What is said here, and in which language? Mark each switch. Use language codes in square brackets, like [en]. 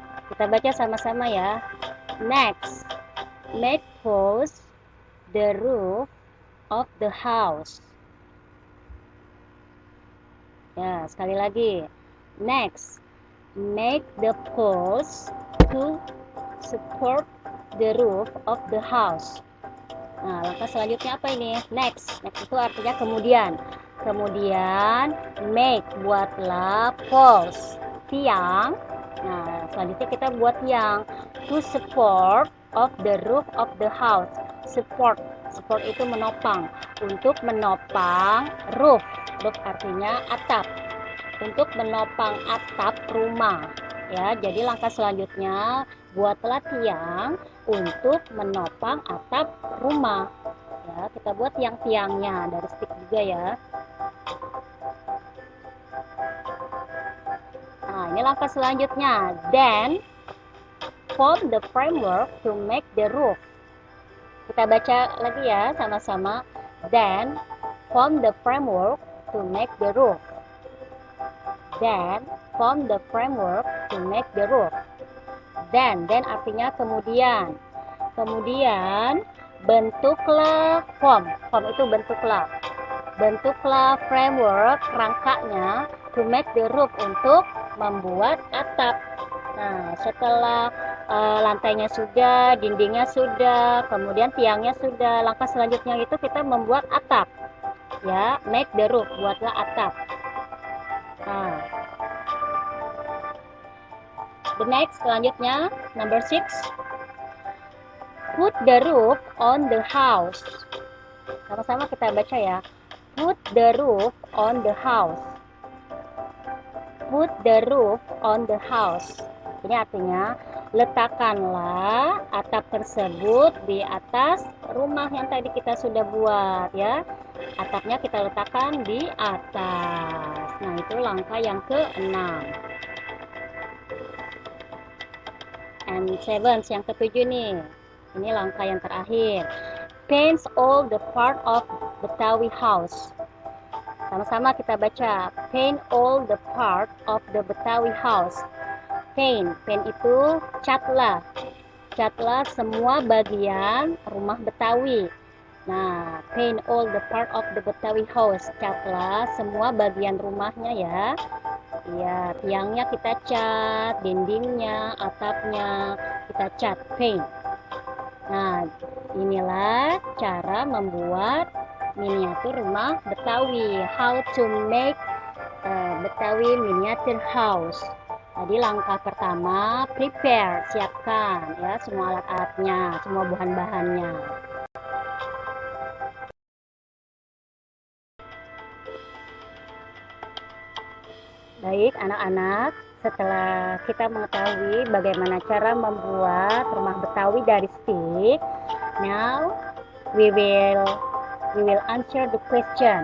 [id] Kita baca sama-sama ya. [en] Next, make poles the roof of the house. [id] Ya, sekali lagi. [en] Next, make the poles to support the roof of the house. [id] Nah, langkah selanjutnya apa ini? Next itu artinya kemudian. Kemudian make, buatlah poles, tiang. Nah, selanjutnya kita buat tiang [en] to support of the roof of the house. [id] Support itu menopang. Untuk menopang roof artinya atap. Untuk menopang atap rumah. Ya, jadi langkah selanjutnya buatlah tiang untuk menopang atap rumah. Ya, kita buat tiang-tiangnya dari stick juga ya. Nah, ini langkah selanjutnya. [en] Then form the framework to make the roof. [id] Kita baca lagi ya sama-sama. [en] Then form the framework to make the roof. Then form the framework to make the roof. [id] Then artinya kemudian. Kemudian bentuklah form itu bentuklah. Bentuklah framework, rangkanya, [en] to make the roof, [id] untuk membuat atap. Nah, setelah lantainya sudah, dindingnya sudah, kemudian tiangnya sudah, langkah selanjutnya itu kita membuat atap. [en] Ya, make the roof, [id] buatlah atap. [en] Nah, the next selanjutnya, number 6. Put the roof on the house. [id] Sama-sama kita baca ya. [en] Put the roof on the house. Put the roof on the house. [id] Ini artinya letakkanlah atap tersebut di atas rumah yang tadi kita sudah buat ya. Atapnya kita letakkan di atas. Nah, itu langkah yang ke-6. And 7, yang ke-7 nih. Ini langkah yang terakhir. [en] Paint all the part of Betawi house. [id] Sama-sama kita baca. [en] Paint all the part of the Betawi house. paint. [id] Paint itu catlah. Catlah semua bagian rumah Betawi. [en] Nah, paint all the part of the Betawi house. [id] Catlah semua bagian rumahnya ya. Ya, tiangnya kita cat, dindingnya, atapnya kita cat, paint. Nah, inilah cara membuat miniatur rumah Betawi. [en] How to make Betawi miniature house. [id] Tadi langkah pertama, prepare, siapkan ya semua alat-alatnya, semua bahan-bahannya. Baik, anak-anak, setelah kita mengetahui bagaimana cara membuat rumah Betawi dari stick, [en] now we will answer the question.